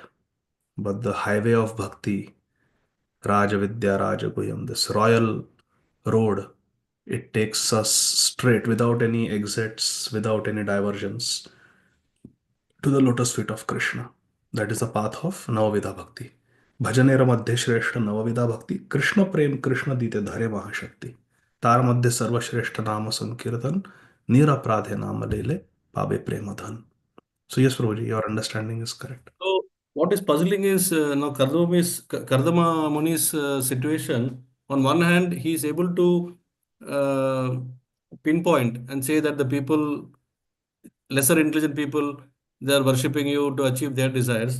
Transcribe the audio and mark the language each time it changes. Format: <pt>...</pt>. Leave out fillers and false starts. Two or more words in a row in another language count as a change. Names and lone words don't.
<en>But the highway of bhakti,</en> <sa>राजविद्या राजगुह्यम्,</sa> <en>this royal road, it takes us straight without any exits, without any diversions to the lotus feet of Krishna. That is the path of Navavidha Bhakti.</en> <bn>ভজনের মধ্যে শ্রেষ্ঠ নববিধা ভক্তি কৃষ্ণ প্রেম কৃষ্ণ দিতে ধরে মহাশক্তি তার মধ্যে সর্বশ্রেষ্ঠ নাম সংকীর্তন নিরপরাধে নাম লৈলে পাবে প্রেম ধন.</bn> <en>So yes, Prabhuji, your understanding is correct. So what is puzzling is now Kardama Muni's situation. On one hand, he is able to uh, pinpoint and say that the people, lesser intelligent people, they are worshipping you to achieve their desires.</en>